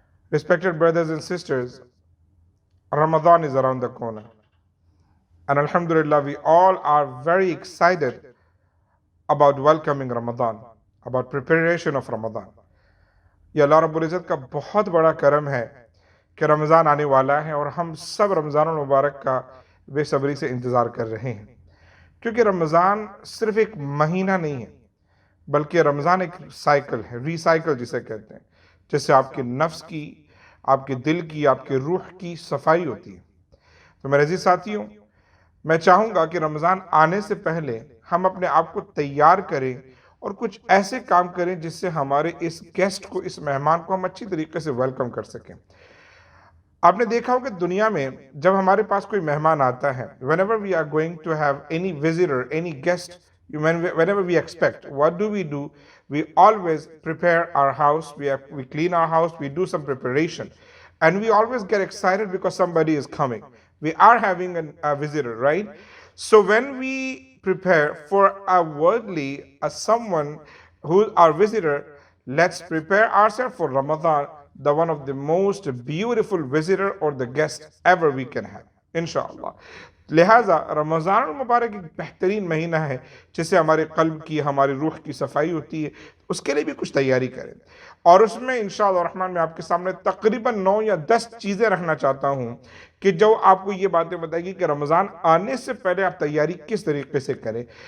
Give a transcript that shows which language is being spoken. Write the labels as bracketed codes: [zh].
[en] Respected brothers and sisters, Ramadan is around the corner. And Alhamdulillah, we all are very excited about welcoming Ramadan, about preparation of Ramadan. [hi] ये अल्लाह रब्बुल इज़्ज़त का बहुत बड़ा करम है कि रमज़ान आने वाला है और हम सब रमज़ान मुबारक का बेसब्री से इंतज़ार कर रहे हैं, क्योंकि रमज़ान सिर्फ एक महीना नहीं है, बल्कि रमज़ान एक साइकिल है, रीसाइकिल जिसे कहते हैं, जिससे आपके नफ्स की, आपके दिल की, आपके रूह की सफाई होती है। तो मेरे अजीज साथियों, मैं चाहूँगा कि रमज़ान आने से पहले हम अपने आप को तैयार करें और कुछ ऐसे काम करें जिससे हमारे इस गेस्ट को, इस मेहमान को हम अच्छी तरीके से वेलकम कर सकें। आपने देखा हो कि दुनिया में जब हमारे पास कोई मेहमान आता है, [en] whenever we are going to have any visitor, any guest, whenever we expect, what do? We always prepare our house, we clean our house, we do some preparation, and we always get excited because somebody is coming. We are having a visitor, right? So when we prepare for a worldly, someone who is our visitor, let's prepare ourselves for Ramadan, the one of the most beautiful visitor or the guest ever we can have, inshallah. [hi] लिहाजा रमज़ान मुबारक एक बेहतरीन महीना है जिससे हमारे क़ल्ब की, हमारी रूह की सफाई होती है। उसके लिए भी कुछ तैयारी करें और उसमें इंशाअल्लाह रहमान मैं आपके सामने तकरीबन 9 या 10 चीज़ें रखना चाहता हूँ कि जो आपको ये बातें बताएगी कि रमज़ान आने से पहले आप तैयारी किस तरीके से करें।